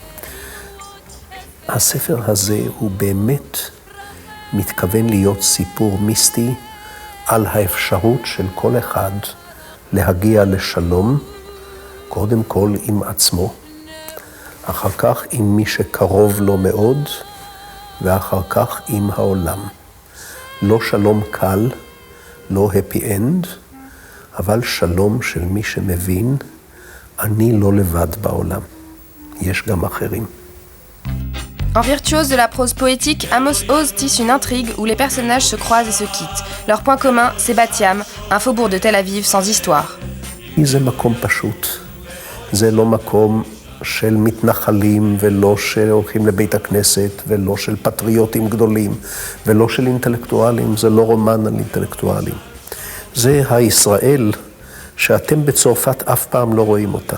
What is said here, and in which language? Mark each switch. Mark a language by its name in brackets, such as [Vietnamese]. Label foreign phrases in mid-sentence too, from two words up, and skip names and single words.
[Hebrew] הספר הזה הוא באמת מתכוון להיות סיפור מיסטי על האפשרות של כל אחד להגיע לשלום, קודם כל עם עצמו, אחר כך עם מי שקרוב לו מאוד, ואחר כך עם העולם. לא שלום קל, לא [English] happy end, [Hebrew] אבל שלום של מי שמבין, אני לא לבד בעולם. יש גם אחרים. [French] En virtuose de la prose poétique, Amos Oz tisse une intrigue où les personnages se croisent et se quittent. Leur point commun, c'est Bat Yam, un faubourg de Tel Aviv sans histoire. [Hebrew] זה מקום פשוט. זה לא מקום של מתנחלים, ולא שהולכים לבית הכנסת, ולא של פטריוטים גדולים, ולא של אינטלקטואלים. זה לא רומן על אינטלקטואלים. זה הישראל שאתם בצרפת אף פעם לא רואים אותה.